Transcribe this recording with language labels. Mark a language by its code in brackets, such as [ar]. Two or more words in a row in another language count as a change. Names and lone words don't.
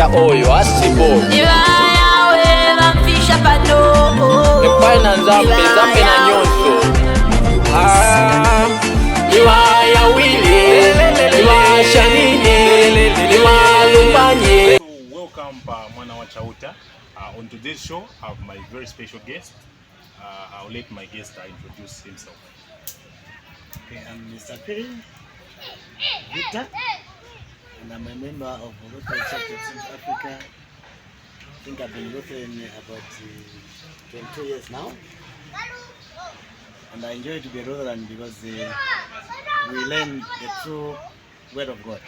[en] Oyo Asibo Epana Nzambe Nzambe na nyonso Liwaya Willy Liwaya Shanine Liwaya Lumbanye. Welcome [ny] Mwana wa Chauta. [en] On today's show I have my very special guest. I'll let my guest introduce himself. Okay, I'm Mr. Piri Victor, and I'm a member of Lutheran Church of Central Africa. I think I've been Lutheran about 22 years now, and I enjoy to be Lutheran because we learn the true word of God.